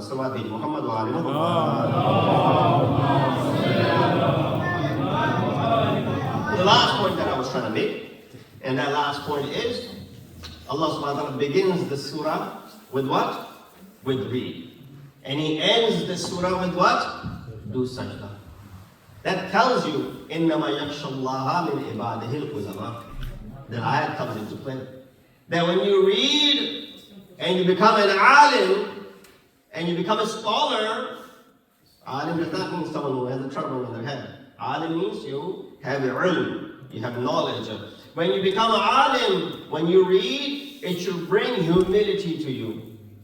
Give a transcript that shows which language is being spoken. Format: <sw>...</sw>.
<ar>Salawat Muhammad wa alihi</ar> <en>The last point that I was trying to make, and that last point is, Allah subhanahu wa ta'ala begins the surah with what? With read. And He ends the surah with what? Do sajda. That tells you,</en> <ar>إِنَّمَا يَخْشَى اللَّهَ مِنْ عِبَادِهِ الْعُلَمَاء.</ar> <en>That ayat comes into play. That when you read and you become an alim and you become a scholar, alim does not mean someone who has a turban on their head. Alim means you have ilm, you have knowledge. When you become an alim, when you read, it should bring humility to you.</en>